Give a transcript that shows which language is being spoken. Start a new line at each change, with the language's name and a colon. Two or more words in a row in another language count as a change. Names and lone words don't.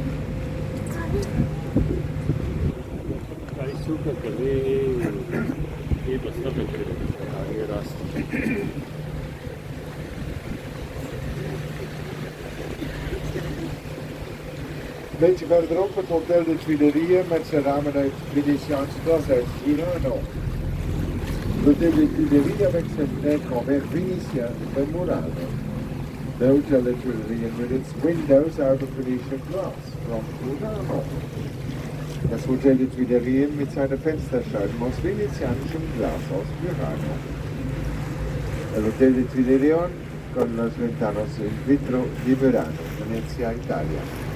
Dutch: Een beetje verderop het Hotel de Tuileries met zijn ramen uit Venetiaans glas uit Murano.
French: L'Hôtel de Tuileries avec ses fenêtres en verre vénitien de Murano.
English: The Hotel de Tuileries with its windows out of Venetian glass from Murano.
German: Das Hotel de Tuileries mit seinen Fensterscheiben aus venezianischem Glas aus Murano.
Spanish: El Hotel de Tuileries con las ventanas
Italian: in vitro di Murano, Venezia, Italia.